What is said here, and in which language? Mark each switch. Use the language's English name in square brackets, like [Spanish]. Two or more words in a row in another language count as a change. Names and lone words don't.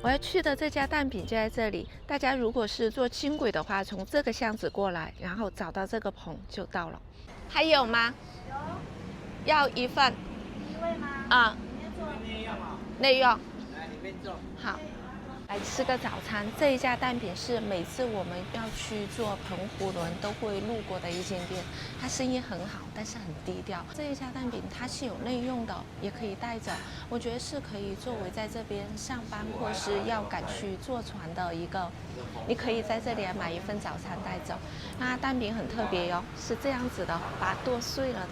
[Chinese] 我要去的這家蛋餅就在這裡，大家如果是坐輕軌的話，從這個巷子過來，然後找到這個棚就到了。還有嗎？有。要一份，1位嗎？啊，內用。來，裡面坐。好，來吃個早餐。這一家蛋餅是每次我們要去坐澎湖輪都會路過的一間店，它生意很好，但是很低調。這一家蛋餅它是有內用的，也可以帶走。我覺得是可以作為在這邊上班或是要趕去坐船的一個，你可以在這裡買一份早餐帶走。那蛋餅很特別喲，是這樣子的，把它剁碎了的。